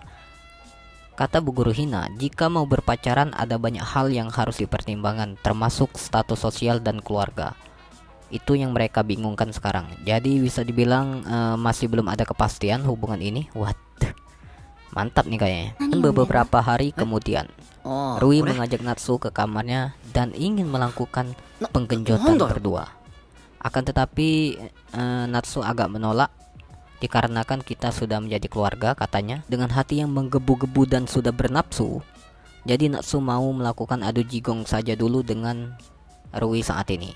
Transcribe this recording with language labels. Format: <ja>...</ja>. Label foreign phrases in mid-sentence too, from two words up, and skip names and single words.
<id>Kata Bu Guru Hina, jika mau berpacaran ada banyak hal yang harus dipertimbangkan, termasuk status sosial dan keluarga. Itu yang mereka bingungkan sekarang. Jadi bisa dibilang masih belum ada kepastian hubungan ini. What? Mantap nih kayaknya. Dan beberapa hari kemudian, ああ Rui</id> <ja>これ</ja> <id>mengajak Natsu ke kamarnya dan ingin melakukan penggenjotan</id> <ja>Nanda.</ja> <id>berdua. Akan tetapi Natsu agak menolak dikarenakan kita sudah menjadi keluarga, katanya dengan hati yang menggebu-gebu dan sudah bernafsu. Jadi Natsu mau melakukan adu jigong saja dulu dengan Rui saat ini.</id>